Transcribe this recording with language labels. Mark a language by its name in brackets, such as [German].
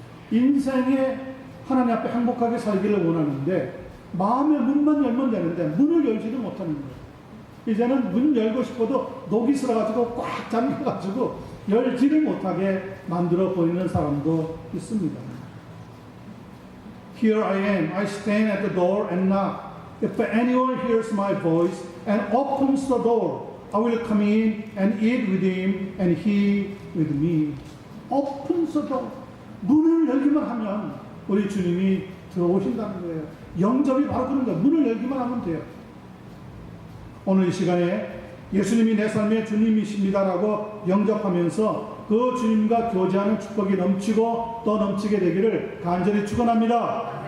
[Korean] 인생에 하나님 앞에 행복하게 살기를 원하는데 마음의 문만 열면 되는데 문을 열지를 못하는 거예요. 이제는 문 열고 싶어도 녹이 슬어가지고 꽉 잠겨가지고 열지를 못하게 만들어 버리는 사람도 있습니다. [English] Here I am. I stand at the door and knock. If anyone hears my voice and opens the door, I will come in and eat with him and he with me. Opens the door. [Korean] 문을 열기만 하면 우리 주님이 들어오신다는 거예요. 영접이 바로 그런 거예요. 문을 열기만 하면 돼요. 오늘 이 시간에 예수님이 내 삶의 주님이십니다라고 영접하면서 그 주님과 교제하는 축복이 넘치고 또 넘치게 되기를 간절히 축원합니다.